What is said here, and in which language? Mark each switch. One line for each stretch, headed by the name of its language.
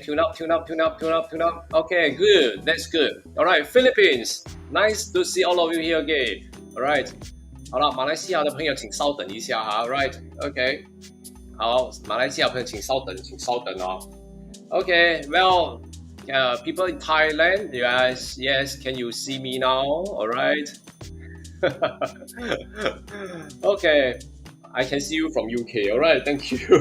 English: Tune up, tune up, tune up, tune up, tune up. Okay, good. That's good. All right, Philippines. Nice to see all of you here again. All right.
Chinese: 好了，马来西亚的朋友请稍等一下哈。
English: All right, okay.
Chinese: 好，马来西亚朋友请稍等，请稍等哦。
English: Okay, well, people in Thailand, yes, yes. Can you see me now? All right. Okay. I can see you from UK. All right, thank you.